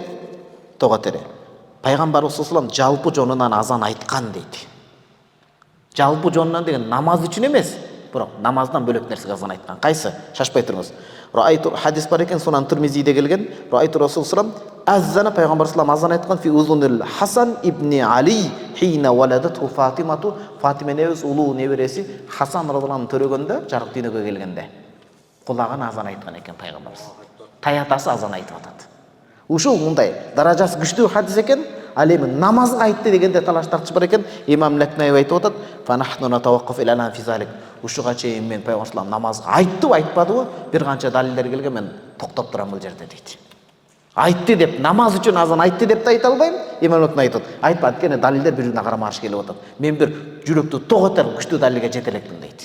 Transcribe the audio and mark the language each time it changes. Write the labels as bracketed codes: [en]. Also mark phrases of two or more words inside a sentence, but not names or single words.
[ky] Пайгамбарыбыз [ar] صلى الله عليه وسلم [ky] жалпы жонунан азан айткан дейт. Жалпы жонунан деген намаз үчүн эмес, бирок намаздан бөлөк нерсеге азан айткан. Кайсы? Шашпай туруңуз. Раайту хадис бар экен, Сунан Тирмизиде келген. [ar] رأيت رسول الله أذن, пайгамбар صلى الله عليه وسلم [ky] азан айткан [ar] في أذن الحسن بن علي حين ولدته فاطمة, [ky] Фатима небес улуу небереси Хасан [ar] رضي الله عنه [ky] төрөгөндө, жарык дүйнөгө келгенде кулагына азан айткан экен пайгамбарыбыз. Таятасы азан айтып атат. Ушул мындай даражасы күчтүү хадис экен. Ал эми намазга айтты дегенде талаш тартыш бар экен. Имам Лакнай айтып атат, [ar] "فنحن نتوقف إلى الآن في ذلك." [ky] Ушуга чейин мен пайгамбар намазга айттыбы, айтпадыбы? Бир канча далилдер келген, мен токтоп турам бул жерде дейт. Айтты деп, намаз үчүн азан айтты деп да айта албайм. Имам Лакнай айтат, айтпады, анткени далилдер бири-бирине карама-каршы келип атат. Мен бир жүрөктү тоготор күчтүү далилге жете элекмин дейт.